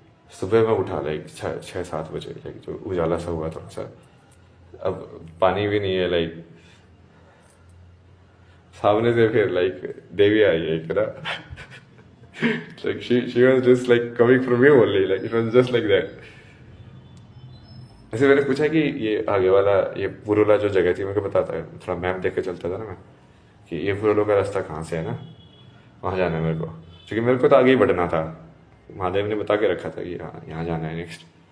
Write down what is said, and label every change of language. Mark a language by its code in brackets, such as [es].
[hi] सुबह में उठा लाइक 6-7 बजे, लाइक जो उजाला सा हुआ थोड़ा सा। अब पानी भी नहीं है लाइक, सामने से फिर लाइक देवी आई है एक ना। [en] like she was just like coming from me only, like it was just like that। [hi] ऐसे मैंने पूछा कि ये आगे वाला ये पुरोला जो जगह थी, मेरे को बताता है, थोड़ा मैप देख के चलता था ना मैं, कि ये पुरोलो का रास्ता कहाँ से है ना, वहाँ जाना है मेरे को। क्योंकि मेरे को तो आगे ही बढ़ना था, महादेव ने बता के रखा था कि हाँ यहाँ जाना है नेक्स्ट।